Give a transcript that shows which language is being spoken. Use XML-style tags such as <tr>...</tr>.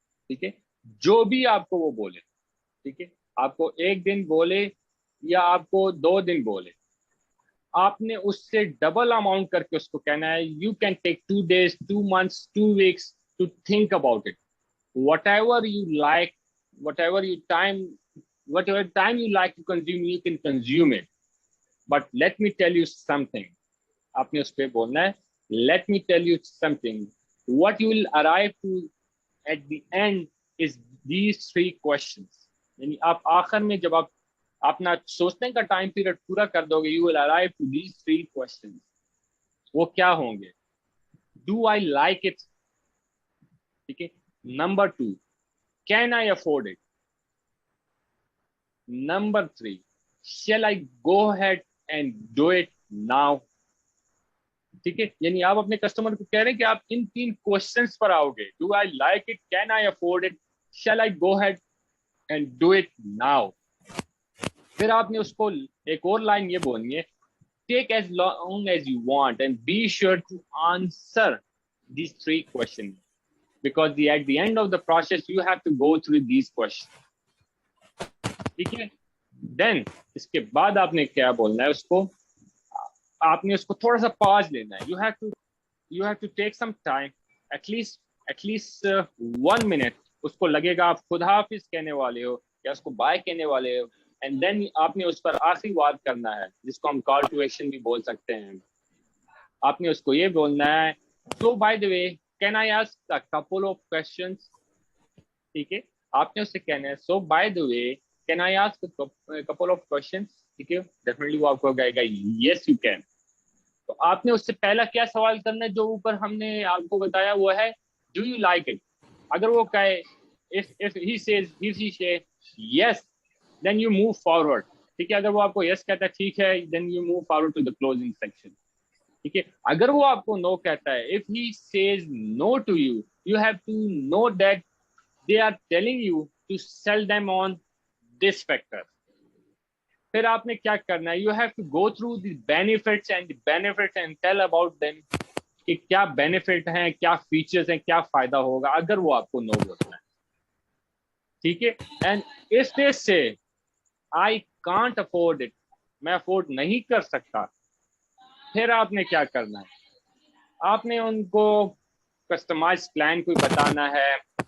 <hi>ठीक है, जो भी आपको वो बोले. ठीक है, आपको एक दिन बोले या आपको 2 दिन बोले, आपने उससे डबल अमाउंट करके उसको कहना है</hi> <en>You can take 2 days, 2 months, 2 weeks to think about it. whatever you like, whatever you time whatever time you like to consume, you can consume it. But let me tell you something.</en> <hi>आपने उस पर बोलना है</hi> <en>let me tell you something. What you will arrive to at the end is these 3 questions.</en> <hi>यानी आप आखिर में जब आप अपना सोचने का टाइम पीरियड पूरा कर दोगे,</hi> <en>you will arrive to these 3 questions.</en> <hi>वो क्या होंगे?</hi> <en>Do I like it?</en> <hi>ठीक है.</hi> <en>Number 2, can I afford it? Number 3, shall I go ahead and do it now?</en> <hi>ठीक है, यानी आप अपने कस्टमर को कह रहे हैं कि आप इन 3 क्वेश्चंस पर आओगे.</hi> <en>Do I like it, can I afford it, shall I go ahead and do it now.</en> <hi>फिर आपने उसको एक और लाइन ये बोलनी है,</hi> <en>Take as long as you want and be sure to answer these 3 questions, because at the end of the process you have to go through these questions.</en> <hi>ठीक है, देन इसके बाद आपने क्या बोलना है उसको, आपने उसको थोड़ा सा पॉज लेना है.</hi> <en>You have to take some time, at least 1 minute.</en> <hi>उसको लगेगा आप खुदा हाफिज कहने वाले हो या उसको बाय कहने वाले हो, एंड देन आपने उस पर आखिरी बात करना है, जिसको हम कॉल टू एक्शन भी बोल सकते हैं. आपने उसको ये बोलना है,</hi> <en>so by the way can I ask a couple of questions.</en> <hi>ठीक है, आपने उससे कहना है</hi> <en>so by the way can I ask a couple of questions.</en> <hi>ठीक है, डेफिनेटली वो आपको कहेगा</hi> <en>yes you can.</en> <hi>तो आपने उससे पहला क्या सवाल करना है जो ऊपर हमने आपको बताया, वो है</hi> <en>do you like it.</en> <hi>अगर वो कहे</hi> <en>if he say yes, then you move forward.</en> <hi>ठीक है, अगर वो आपको</hi> <en>yes</en> <hi>कहता है ठीक है,</hi> <en>then you move forward to the closing section.</en> <hi>ठीक है, अगर वो आपको no कहता है,</hi> <en>if he says no to you, you have to know that they are telling you to sell them on this factor.</en> <hi>फिर आपने क्या करना है,</hi> <en>you have to go through the benefits and tell about them</en> <hi>कि क्या benefit हैं, क्या features हैं, क्या फायदा होगा अगर वो आपको नो बोलता है. ठीक है,</hi> <en>and if they say I can't afford it,</en> <hi>मैं अफोर्ड नहीं कर सकता, फिर आपने क्या करना है, आपने उनको कस्टमाइज प्लान कोई बताना है.</hi>